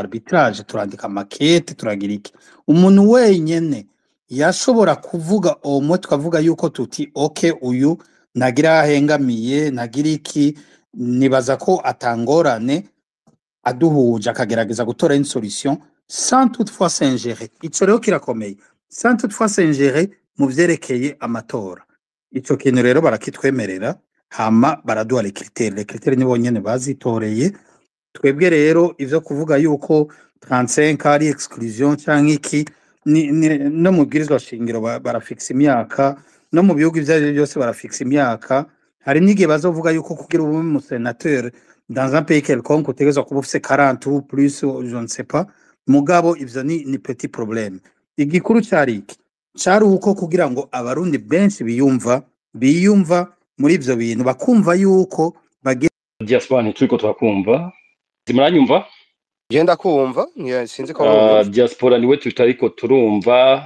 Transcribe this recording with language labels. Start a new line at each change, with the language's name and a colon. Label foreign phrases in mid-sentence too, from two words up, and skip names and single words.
Rundi: arbitrage turandika makete turagira iki umuntu wenyene yashobora kuvuga omwe twavuga yuko tuti okay uyu nagira hengamiye nagira iki nibaza ko atangorane aduhuje akagerageza gutora
French: une solution sans toutefois s'ingérer
Rundi: ico rero kirakomeye
French: sans toutefois s'ingérer
Rundi: mu vyerekeye amatora ico kintu rero barakitwemerera hama baraduha
French: les critères
Rundi: nibo nyene bazitoreye twebwe rero ivyo kuvuga yuko 35 ari exclusion canke iki no mu bwirizwa shingiro barafixa imyaka no mu bihugu ivyo byose barafixa imyaka hari n'igihe bazovuga yuko kugira ube mu
French: sénateur dans un pays quelconque
Rundi: utegezwa kuba ufise 40
French: ou plus je ne sais pas
Rundi: mugabo ivyo ni
French: petit problème
Rundi: igikuru cari uko kugira ngo abarundi benshi biyumva muri ivyo bintu bakumva yuko diaspora ntituriko turakumva zimuranyumva je ndakumva sinzi ko diaspora niwe tutariko turumva